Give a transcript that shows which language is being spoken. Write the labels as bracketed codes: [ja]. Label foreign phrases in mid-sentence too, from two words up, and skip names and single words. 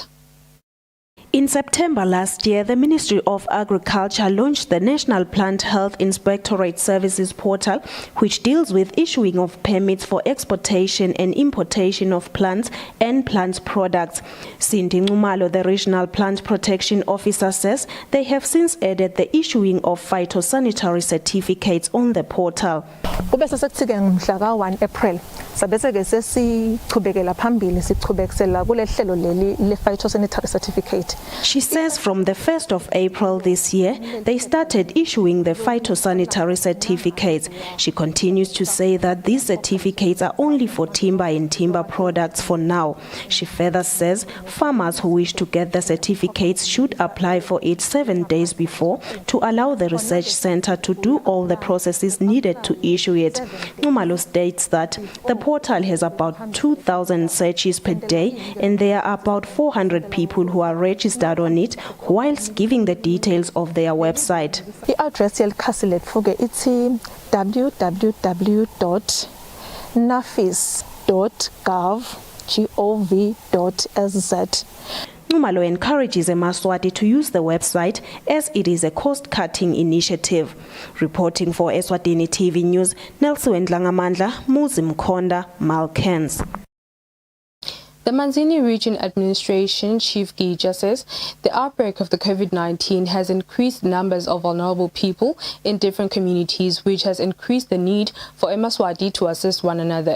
[en] In September last year, the Ministry of Agriculture launched the National Plant Health Inspectorate Services Portal, which deals with issuing of permits for exportation and importation of plants and plant products. Cindy Ngumalo, the Regional Plant Protection Officer, says they have since added the issuing of phytosanitary certificates on the portal. [ss] April sabese-ke sesichubekela phambili sichubekisela kule hlelo leli le- [en] phytosanitary certificate. She says from the 1st of April this year, they started issuing the phytosanitary certificates. She continues to say that these certificates are only for timber and timber products for now. She further says farmers who wish to get the certificates should apply for it 7 days before to allow the research center to do all the processes needed to issue it. Ngumalo states that the portal has about 2,000 searches per day and there are about 400 people who are registered on it, whilst giving the details of their website. The address [ss] yelikhasi lethu ke ithi www.nafis.gov.sz. [en] Ngumalo encourages Eswatini to use the website as it is a cost-cutting initiative. Reporting for Eswatini TV News, Nelson Ndlangamandla, Muzi Mkhonda, Malkens. The Manzini Region Administration Chief Gija says the outbreak of the COVID-19 has increased numbers of vulnerable people in different communities, which has increased the need for Eswatini to assist one another.